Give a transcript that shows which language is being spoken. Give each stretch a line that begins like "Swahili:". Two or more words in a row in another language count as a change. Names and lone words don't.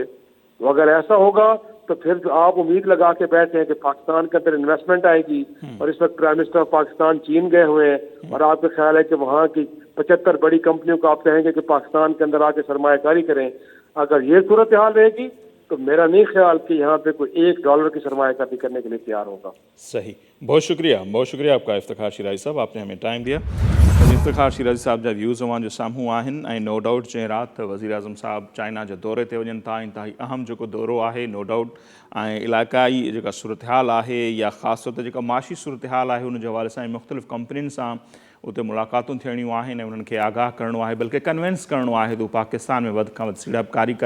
Urdu: تو اگر ایسا ہوگا تو پھر جو آپ امید لگا کے بیٹھے ہیں کہ پاکستان کے اندر انویسٹمنٹ آئے گی، اور اس وقت
English: Prime Minister of Pakistan
Urdu: چین گئے ہوئے ہیں، اور آپ کا خیال ہے کہ وہاں کی 75 بڑی کمپنیوں کو آپ کہیں گے کہ پاکستان کے اندر آ کے سرمایہ کاری کریں، اگر یہ صورتحال رہے گی تو میرا نہیں خیال کہ یہاں پہ کوئی $1 کی سرمایہ کاری کرنے کے لیے تیار ہوگا۔ صحیح، بہت شکریہ آپ کا افتخار شیرازی صاحب، آپ نے ہمیں ٹائم دیا۔
Sindhi: इफ़्तिख़ार शिराज़ी साहब जा व्यूज़ अवां जो साम्हूं आहिनि ऐं
English: no doubt
Sindhi: जंहिं राति वज़ीर आज़म साहब चाइना जे दौरे ते वञनि था, इंतहाई अहम जेको दौरो आहे
English: no doubt
Sindhi: ऐं इलाइक़ाई जेका सूरत हाल आहे या ख़ासि तौर ते जेका माशी सूरत हाल आहे उन जे हवाले सां मुख़्तलिफ़ कंपनियुनि सां उते मुलाक़ातूं थियणियूं आहिनि ऐं उन्हनि खे आगाह करिणो आहे, बल्कि कन्विंस करिणो आहे त पाकिस्तान में वधि खां वधि सीड़पकारी कनि।